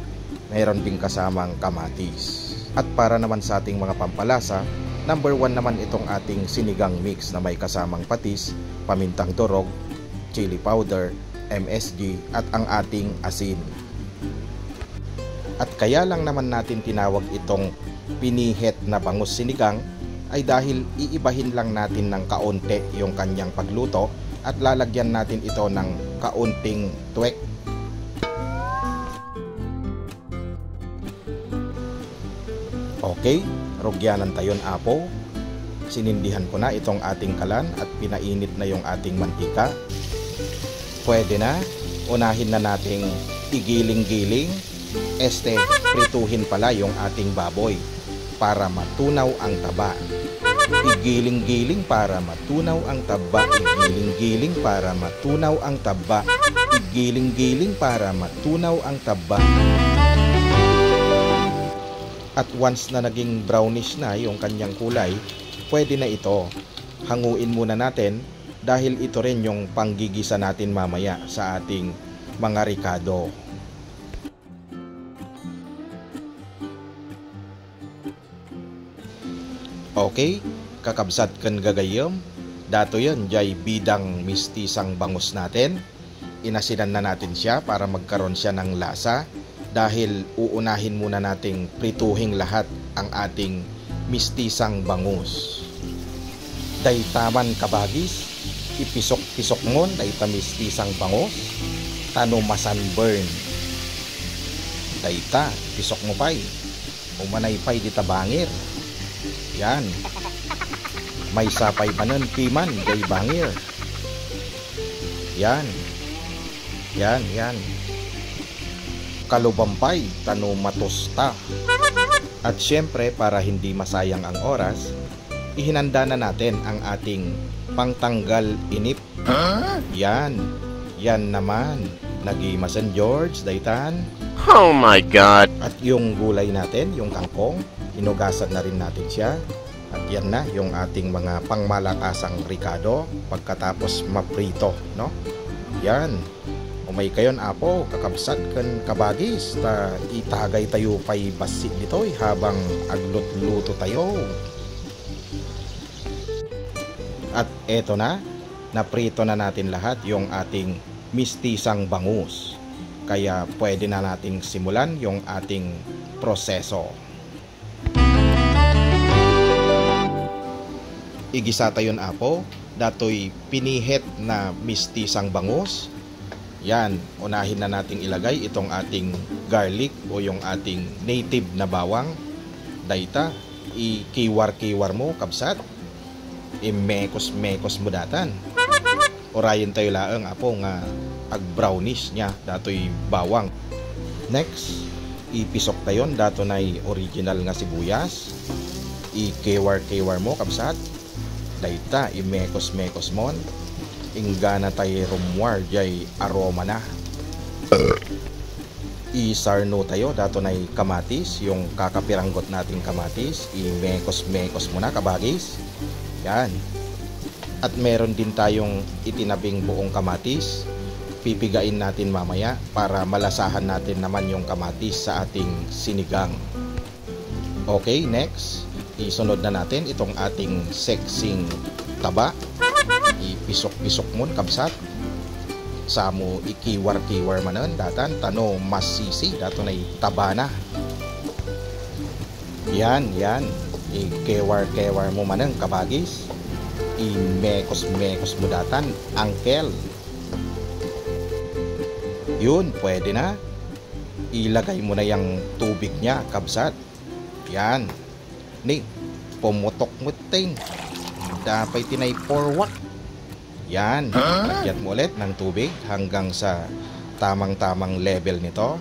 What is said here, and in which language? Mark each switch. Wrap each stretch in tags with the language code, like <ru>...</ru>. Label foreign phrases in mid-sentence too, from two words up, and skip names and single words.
<tl>Meron ding kasamang kamatis. At para naman sa ating mga pampalasa, number 1 naman itong ating sinigang mix na may kasamang patis, pamintang durog,</tl> <en>chili powder,</en> <tl>MSG at ang ating asin. At kaya lang naman natin tinawag itong pinihet na bangus sinigang ay dahil iibahin lang natin ng kaunti yung kanyang pagluto at lalagyan natin ito ng kaunting tuwek.</tl> <ilo>Okay, rugyanan tayon apo.</ilo> <tl>Sinindihan ko na itong ating kalan at pinainit na yung ating mantika. Pwede na, unahin na nating igiling-giling. Prituhin pala yung ating baboy para matunaw ang taba. Igiling-giling para matunaw ang taba. Igiling-giling para matunaw ang taba. Igiling-giling para matunaw ang taba.</tl> <en>At once</en> <tl>na naging brownish na yung kanyang kulay, pwede na ito. Hanguin muna natin dahil ito rin yung panggigisa natin mamaya sa ating mga ricado.</tl> <ilo>Okay, kakabsat ken gagayom, dato yon jay bidang</ilo> <tl>mistisang bangus natin. Inasinan na natin siya para magkaroon siya ng lasa dahil uunahin muna nating prituhing lahat ang ating mistisang bangus.</tl> <ilo>Daytaman kabagis, ipisok-pisok mon dayta mistisang bangus, tano masanburn. Dayta, pisok mo pay, umanay pay dita bangir.</ilo> <tl>Yan.</tl> <ilo>May sapay manen piman day bangir.</ilo> <tl>Yan. Yan, yan.</tl> <ilo>Kalubampay tano matosta.</ilo> <tl>At syempre para hindi masayang ang oras, ihinanda na natin ang ating pangtanggal inip. Yan. Yan naman.</tl> <ilo>Nagimasan George daytan.</ilo> <en>Oh my God.</en> <tl>At yung gulay natin, yung kangkong, hinugasan na rin natin siya. At yan na yung ating mga pangmalakasang ricado pagkatapos maprito, no? Yan.</tl> <ilo>Umay kayon apo, kakabsat ken kabagis, ta itagay tayo pay basi ditoy habang aglutluto tayo.</ilo> <tl>At eto na, naprito na natin lahat yung ating mistisang bangus. Kaya pwede na nating simulan yung ating proseso.</tl> <ilo>Igisa tayon apo, datoy pinihet na mistisang bangus.</ilo> <tl>Yan, unahin na nating ilagay itong ating garlic o yung ating native na bawang.</tl> <ilo>Dayta, ikiwar-kiwar mo kabsat. Imekos-mekos mo datan. Orayin tayo laeng apo nga ag brownish niya datoy bawang. Next, ipisok tayon dato nay original nga sibuyas. Ikiwar-kiwar mo kabsat. Dayta, imekos-mekos mon. Ingana tayo rumwar jay aroma na. Isarno tayo dato nay kamatis,</ilo> <tl>yung kakapiranggot nating kamatis,</tl> <ilo>imekos-mekos mo na kabagis. Yan.</ilo> <tl>At meron din tayong itinabing buong kamatis. Pipigain natin mamaya para malasahan natin naman yung kamatis sa ating sinigang. Okay, next, isunod na natin itong ating sexing taba.</tl> <ilo>Ipisok-pisok mo kabsat. Samo ikiwar-kiwar manan datan tano masisi dato na taba na.</ilo> <tl>Yan,</tl> <ilo>ikewar-kewar mo manan kabagis. Imekos-mekos mo datan, angkel.</ilo> <tl>Yun, pwede na. Ilagay mo na yung tubig niya, kabsat.</tl> <ilo>Yan. Ni, pumutok mo ting.</ilo> <tl>Dapat tinay forward. Yan. Lagyan mo ulit ng tubig hanggang sa tamang-tamang level nito.</tl>